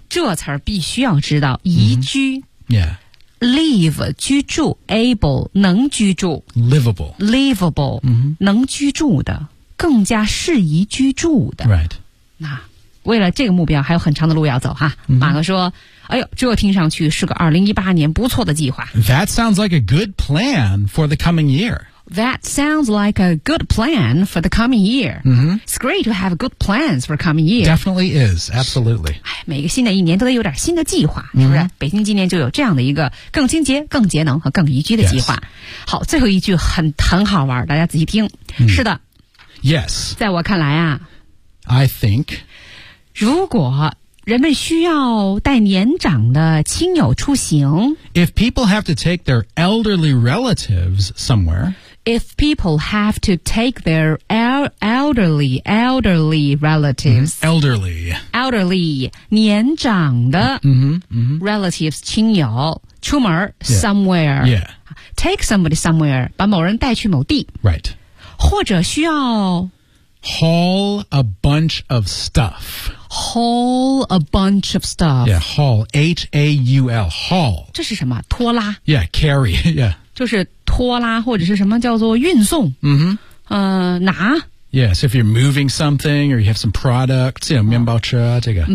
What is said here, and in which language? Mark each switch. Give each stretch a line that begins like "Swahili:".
Chinese: 这词儿必须要知道宜居、live 居住 able 能居住
English: livable、
Chinese: 能居住的更加适宜居住的
English: right
Chinese: 那为了这个目标还有很长的路要走哈、马克说哎呦这听上去是个2018年不错的计划
English: that sounds like a good plan for the coming year That sounds like a good plan for the coming year.、It's great to have good plans for coming year. Definitely is, absolutely.
Chinese: 每个新的一年都得有点新的计划、是不是？北京今年就有这样的一个更清洁、更节能和更宜居的计划。
English: Yes.
Chinese: 好，最后一句很好玩，大家仔细听。是的。
English: Yes.
Chinese: 在我看来啊。
English: I think.
Chinese: 如果人们需要带年长的亲友出行。
English: If people have to take their elderly relatives somewhere. If people have to take their elderly relatives.、 Elderly. Elderly,
Chinese: 年长的
English: relatives,
Chinese: 亲友出门
English: somewhere. Yeah. Take somebody somewhere,
Chinese: 把某人带去某地。
English: Right.
Chinese: 或者需要
English: haul a bunch of stuff. Haul a bunch of stuff. Yeah, haul. H-A-U-L. Haul.
Chinese: 这是什么拖拉
English: Yeah, carry. Yeah.
Chinese: 就是拖拉或者是什么叫做运送、拿
English: Yes, if you're moving something or you have some products, you know,
Chinese: 面包车这个。